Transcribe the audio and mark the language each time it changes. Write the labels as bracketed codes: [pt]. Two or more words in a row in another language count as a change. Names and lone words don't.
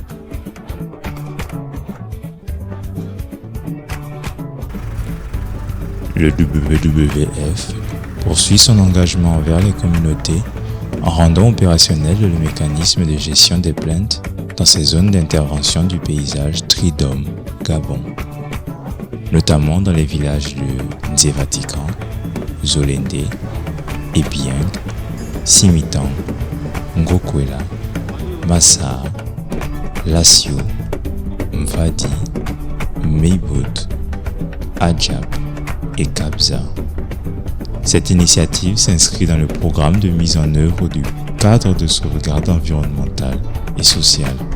[fr] Le WWF poursuit son engagement envers les communautés en rendant opérationnel le mécanisme de gestion des plaintes dans ces zones d'intervention du paysage Tridom, Gabon, notamment dans les villages de Nzevatikan, Zolende, Ebieng, Simitang, Ngokwela, Massar, Lassio, Mvadi, Meibot, Adjab et Kabza. Cette initiative s'inscrit dans le programme de mise en œuvre du cadre de sauvegarde environnementale et sociale.